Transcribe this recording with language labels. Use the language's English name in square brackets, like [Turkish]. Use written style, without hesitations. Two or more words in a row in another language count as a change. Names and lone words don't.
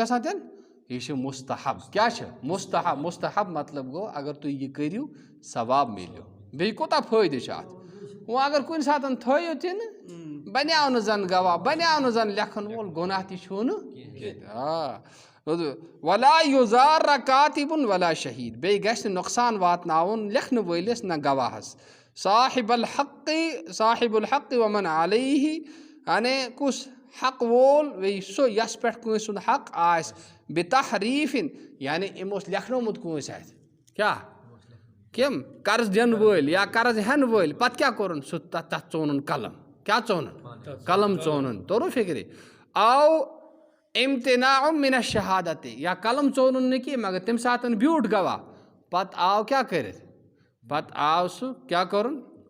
[Kashmiri] گژھان تیٚلہِ یہِ چھُ مُستحب کیٛاہ چھِ مُستحب مُستحب مطلب گوٚو اگر تُہۍ یہِ کٔرِو ثواب میلیو بیٚیہِ کوٗتاہ فٲیدٕ چھُ اَتھ وۄنۍ اگر کُنہِ ساتہٕ تھٲیِو تہِ نہٕ بنیٛاو نہٕ زَن گواہ بنیٛاو نہٕ زَن لیکھن وول گۄناہ تہِ چھُو نہٕ [Arabic] ولا یُزارَ کاتِبُن ولا شہیٖد [Kashmiri] بیٚیہِ گژھِ نہٕ نۄقصان واتناوُن لیکھنہٕ وٲلِس نہ گواہَس [Arabic] صاحب الحق ومن علیہ [Kashmiri] یعنی کُس حق وول بیٚیہِ سُہ یَس پٮ۪ٹھ کٲنٛسہِ سُنٛد حق آسہِ بِتحریٖفِن یعنی أمۍ اوس لیکھنومُت کٲنٛسہِ اَتھِ کیٛاہ کٔمۍ قرض دِنہٕ وٲلۍ یا قرض ہٮ۪نہٕ وٲلۍ پَتہٕ کیٛاہ کوٚرُن سُہ تَتھ ژونُن قلم کیٛاہ ژونُن قلم ژونُن توٚرُو فِکرِ آو [Arabic] اِمتِناع مِن الشہادتِ [Kashmiri] یا قلم ژونُن نہٕ کینٛہہ مگر تَمہِ ساتہٕ بیوٗٹھ گواہ پَتہٕ آو کیٛاہ کٔرِتھ پَتہٕ آو سُہ کیٛاہ کوٚرُن